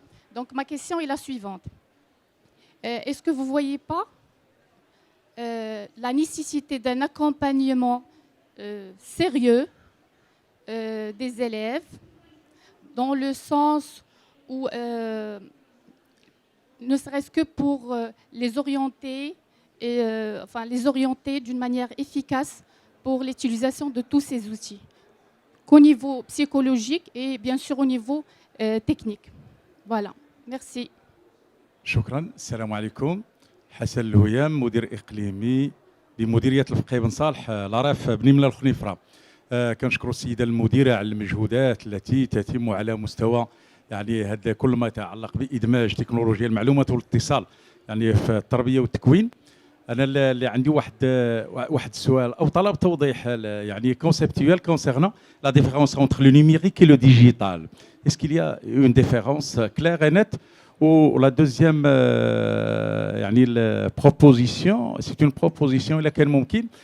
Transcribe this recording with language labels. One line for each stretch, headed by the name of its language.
French: Donc, ma question est la suivante. Est-ce que vous ne voyez pas la nécessité d'un accompagnement sérieux des élèves, dans le sens où, ne serait-ce que pour les orienter, les orienter d'une manière efficace pour l'utilisation de tous ces outils, qu'au niveau psychologique et bien sûr au niveau technique. Voilà, merci.
Arabic: شكرا. السلام عليكم. حسن الهيام، مدير اقليمي بمديريه الفقيه بن صالح العراف بني ملا الخنيفره. كنشكر السيده المديره على المجهودات التي تتم على مستوى يعني هذا كل ما يتعلق بادماج تكنولوجيا المعلومات والاتصال يعني في التربيه والتكوين. انا اللي عندي واحد السؤال او طلب توضيح يعني
French: كونسيبتوال كونسيرنون لا ديفيرونس انتر لو نيميريك اي لو ديجيتال. Est-ce qu'il y a une différence claire et nette? Ou la deuxième
Arabic: يعني البروبوزيسيون
French: سي اون بروبوزيسيون
Arabic: الا كان ممكن.